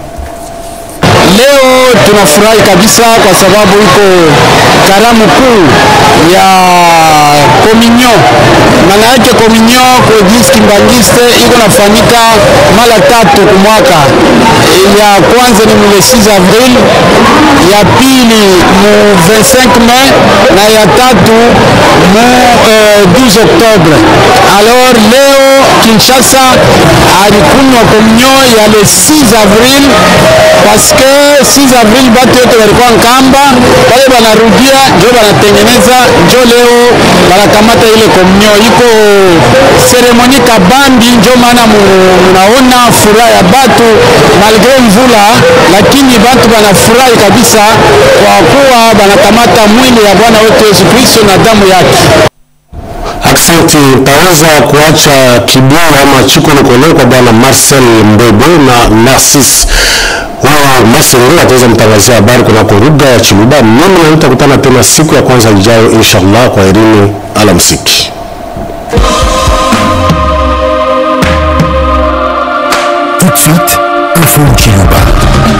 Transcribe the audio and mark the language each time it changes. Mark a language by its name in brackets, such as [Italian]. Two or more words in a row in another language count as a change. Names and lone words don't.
[Swahili] Leo tunafurahi kabisa kwa sababu iko karamu kuu ya communion. Maana yake communion kwa Eglise Kimbangiste iko nafanyika mara 3 kwa mwaka. Ya kwanza ni [French] le 6 avril, [Swahili] ya pili mu 25 mai na ya tatu mu 12 octobre. Alors leo Kinshasa alikunywa communion ya [French] le 6 avril parce que 6 avril [Swahili] batu yote walikuwa Nkamba, wale wanarudia ndio wanatengeneza, ndio leo wanakamata ile communion. Iko seremoni kabambi, ndio maana munaona furaha ya batu malgré mvula, lakini batu wanafurahi kabisa kwa kuwa wanakamata mwili ya Bwana wetu Yesu Kristo na damu yake. Aksanti, taweza kuacha kibao ama chikono kwa bwana Marcel Mbebe na Narcisse Masengo ataweza mtangazia habari kuna lugha ya Chiluba. Mimi nitakutana tena siku ya kwanza ijayo inshallah. Kwa elimu alamsiki. [French] Tout de suite, info Chiluba.